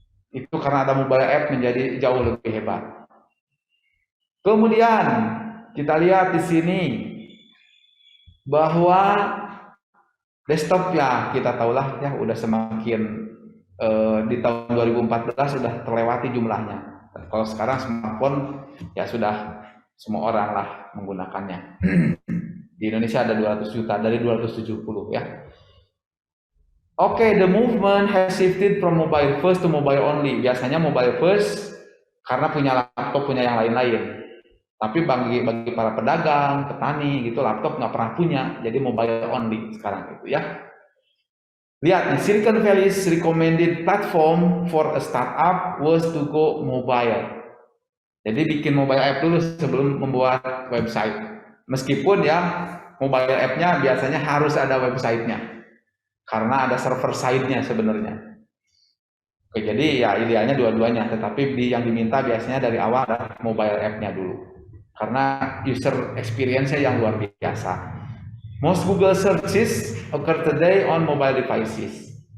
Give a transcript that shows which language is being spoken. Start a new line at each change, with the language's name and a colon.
Indonesian: Itu karena ada mobile app menjadi jauh lebih hebat. Kemudian kita lihat di sini bahwa desktop ya kita tahulah ya udah semakin di tahun 2014 sudah terlewati jumlahnya. Kalau sekarang smartphone ya sudah semua orang lah menggunakannya. Di Indonesia ada 200 juta dari 270 ya.
English: Oke, the movement has shifted from mobile first to mobile only.
Indonesian: Biasanya mobile first karena punya laptop, punya yang lain-lain. Tapi bagi para pedagang, petani gitu, laptop nggak pernah punya, jadi mobile only sekarang itu ya. Lihat nih,
English: Silicon Valley's recommended platform for a startup was to go mobile.
Indonesian: Jadi bikin mobile app dulu sebelum membuat website. Meskipun ya mobile app-nya biasanya harus ada website-nya. Karena ada server side-nya sebenarnya. Oke, jadi ya idealnya dua-duanya, tetapi yang diminta biasanya dari awal ada mobile app-nya dulu. Karena user experience-nya yang luar biasa.
English: Most Google searches occur today on mobile devices.